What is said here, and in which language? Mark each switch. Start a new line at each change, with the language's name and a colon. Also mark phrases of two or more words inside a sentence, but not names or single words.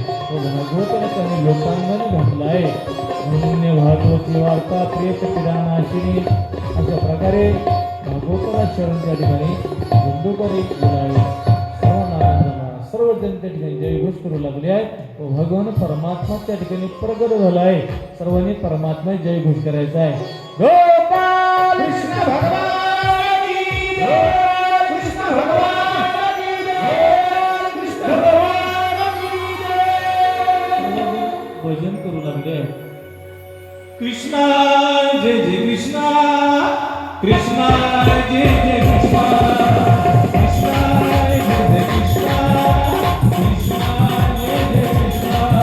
Marathi: भागवताला त्यांनी लोकांगण घातलं आहे. म्हणून भागवती वार्ता प्रिय पिरानाशिनी अशा प्रकारे भागवताला शरण त्या ठिकाणी धुंदुकारी बोलावे. सर्वजण त्या ठिकाणी जयघोष करू लागले आहेत व भगवान परमात्मा त्या ठिकाणी प्रगट झाला आहे. सर्वांनी परमात्मा जयघोष करायचा आहे.
Hindi: गोपाल कृष्ण भगवान की जय. कृष्ण भगवान की जय. कृष्ण भगवान की जय.
Marathi: भजन करू लागले. कृष्णा जय जय कृष्णा, कृष्णा जय जय कृष्णा, कृष्णा जय जय कृष्णा, कृष्णा जय जय कृष्णा,